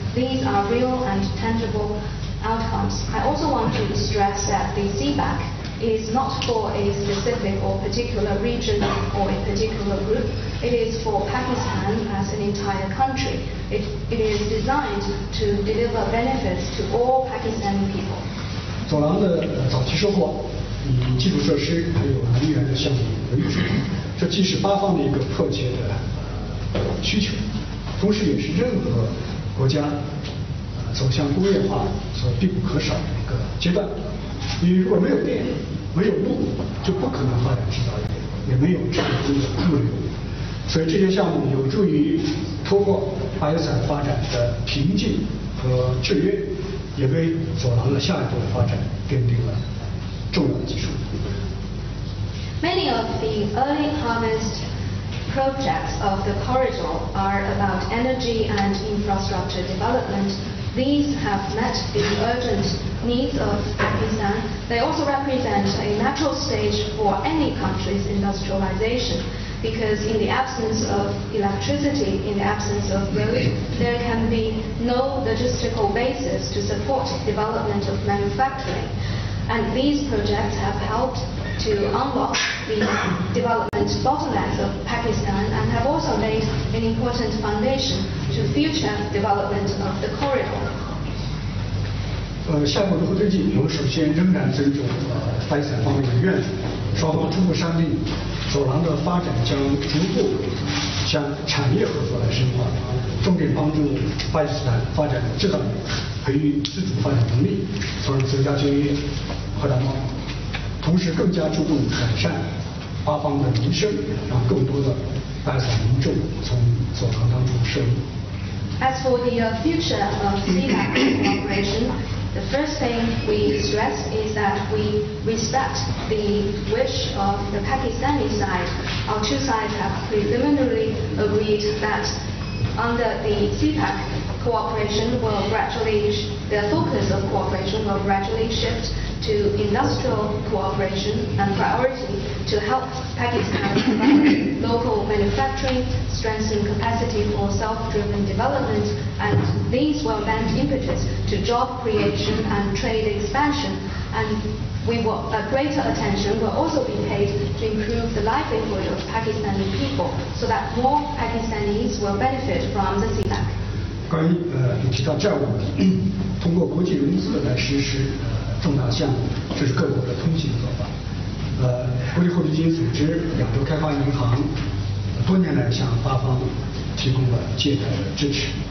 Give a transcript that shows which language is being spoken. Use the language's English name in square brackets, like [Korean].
[English] These are real and tangible outcomes. I also want to stress that the CPAC is not for a specific or particular region or a particular group. It is for Pakistan as an entire country. It is designed to deliver benefits to all Pakistani people. [Chinese] 走廊的早期收获以基础设施还有能源的项目为主，这既是8方的一个迫切的需求，同时也是任何国家走向工业化所必不可少的一个阶段。因为如果没有电、没有路，就不可能发展制造业，也没有产出的物流。所以这些项目有助于突破巴基斯坦发展的瓶颈和制约，也为走廊的下一步的发展奠定了重要的基础。 [English] Many of the early harvest projects of the corridor are about energy and infrastructure development. These have met the urgent needs of Pakistan. They also represent a natural stage for any country's industrialization, because in the absence of electricity, in the absence of road, there can be no logistical basis to support development of manufacturing. And these projects have helped to unlock the development bottlenecks of Pakistan and have also made an important foundation to future development of the corridor. [Chinese] 下一步如何推进？我们首先仍然尊重巴基斯坦方面的愿景，双方初步商定，走廊的发展将逐步向产业合作来深化，重点帮助巴基斯坦发展制造业，培育自主发展能力，从而增加就业、扩大贸易。同时更加注重改善8方的民生，让更多的巴基斯坦民众从走廊当中受益。 [English] As for the future of CPAC cooperation, the first thing we stress is that we respect the wish of the Pakistani side. Our two sides have preliminarily agreed that under the CPAC cooperation will gradually, the focus of cooperation will gradually shift to industrial cooperation and priority to help Pakistan develop local manufacturing, strengthen capacity for self-driven development, and these will lend impetus to job creation and trade expansion. And greater attention will also be paid to improve the livelihood of Pakistani people, so that more Pakistanis will benefit from the CPEC. [Chinese] 关于提到债务问题，通过国际融资来实施重大项目，这是各国的通行做法。国际货币基金组织、亚洲开发银行多年来向巴方提供了借贷的支持。